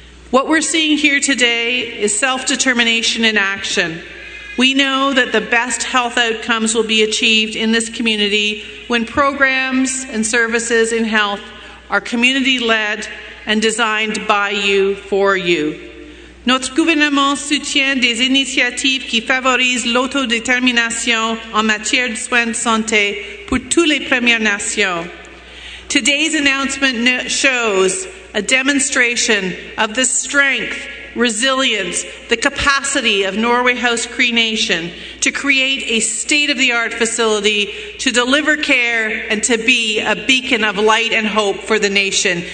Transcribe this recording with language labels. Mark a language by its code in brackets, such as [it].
[en] What we're seeing here today is self-determination in action. We know that the best health outcomes will be achieved in this community when programs and services in health are community-led and designed by you, for you. [fr] Notre gouvernement soutient des initiatives qui favorisent l'autodétermination en matière de soins de santé pour toutes les Premières Nations. [en] Today's announcement shows a demonstration of the strength, resilience, the capacity of Norway House Cree Nation to create a state-of-the-art facility to deliver care and to be a beacon of light and hope for the nation.